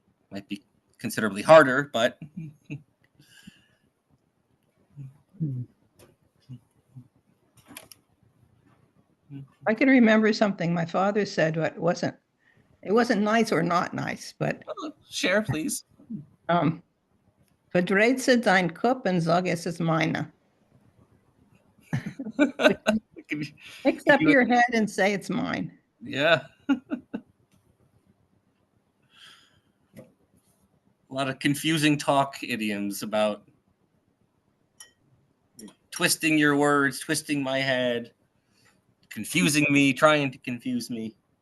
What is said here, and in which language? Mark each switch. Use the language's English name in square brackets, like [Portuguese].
[English] Might be considerably harder, but... I can remember something my father said, but it wasn't nice or not nice, but share, please. [German] Verdreht dein Kopf und sag, es ist meine. [English] Mix up your head and say it's mine. Yeah. A lot of confusing talk idioms about twisting your words, twisting my head, confusing me, trying to confuse me.